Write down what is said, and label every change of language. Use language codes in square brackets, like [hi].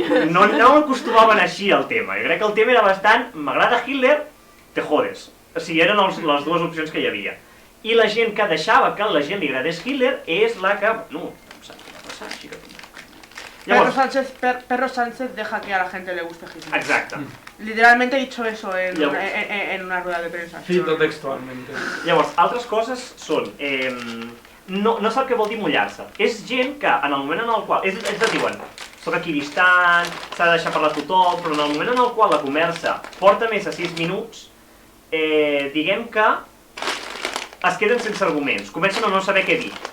[ca] No acostumaven així al tema. Jo crec que el tema era bastant m'agrada Hitler, [es] te jodes. [ca] O sigui, eren les 2 opcions que hi havia. I la gent que deixava que a la gent li agradés Hitler és la que... No, saps què va passar, així que... [es] Perro Sánchez deja que a la gente le guste Hitler. [ca] Exacte. [es] Literalmente he dicho eso en una rueda de prensa. Cito textualmente. [ca] Llavors, altres coses són... No sap què vol dir mullar-se. És gent que en el moment en el qual... Ells et diuen, soc equidistant, s'ha de deixar parlar tothom, però en el moment en el qual la conversa porta més de 6 minuts, diguem que es queden sense arguments, comencen a no saber què dir.